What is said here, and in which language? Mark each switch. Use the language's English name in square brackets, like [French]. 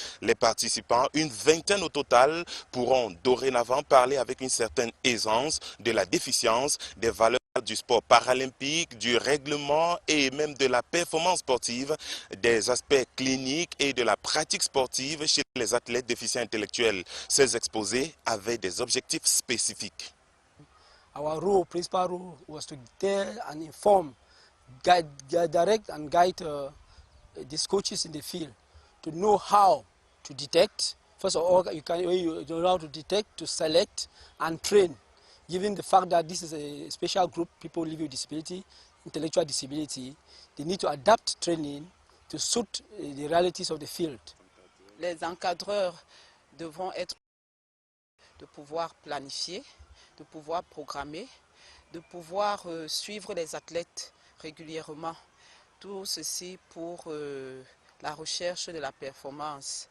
[French] Les participants, une vingtaine au total, pourront dorénavant parler avec une certaine aisance de la déficience, des valeurs du sport paralympique, du règlement et même de la performance sportive, des aspects cliniques et de la pratique sportive chez les athlètes déficients intellectuels. Ces exposés avaient des objectifs spécifiques. [English] Our role, principal role, was to tell and inform, direct and guide these coaches in the field to know how to detect. First of all, you know how to detect, to select and train, given the fact that this is a special group, people living with disability, intellectual disability. They need to adapt training to suit the realities of the field. [French] Les encadreurs devront être de pouvoir planifier, de pouvoir programmer, de pouvoir suivre les athlètes régulièrement. Tout ceci pour la recherche de la performance.